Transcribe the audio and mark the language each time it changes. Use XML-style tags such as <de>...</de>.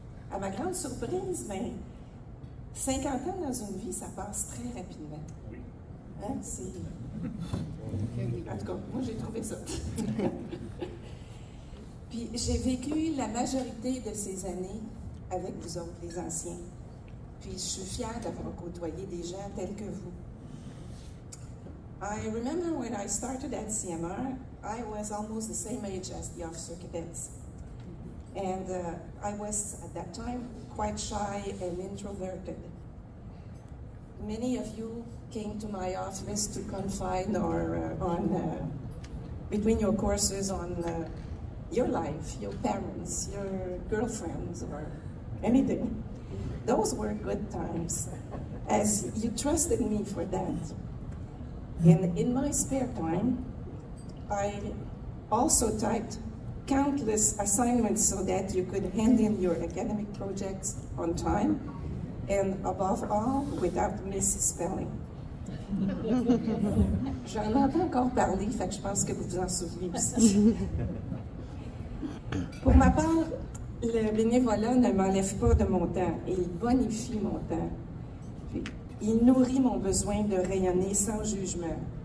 <fr>À ma grande surprise, ben, 50 ans dans une vie, ça passe très rapidement. Hein? En tout cas, moi j'ai trouvé ça. Puis j'ai vécu la majorité de ces années avec vous autres, les anciens. Puis je suis fière d'avoir côtoyé des gens tels que vous.</fr> <en>I remember when I started at CMR, I was almost the same age as the officer cadets. And I was, at that time, quite shy and introverted. Many of you came to my office to confide or between your courses on your life, your parents, your girlfriends, or anything. Those were good times, as you trusted me for that. And in my spare time, I also typed countless assignments so that you could hand in your academic projects on time, and above all, without misspelling.</en> <fr>J'en entends encore parler, fait que je pense que vous vous en souvenez aussi. Pour ma part, le bénévolat ne m'enlève pas de mon temps, il bonifie mon temps. Puis, il nourrit mon besoin de rayonner sans jugement.</fr>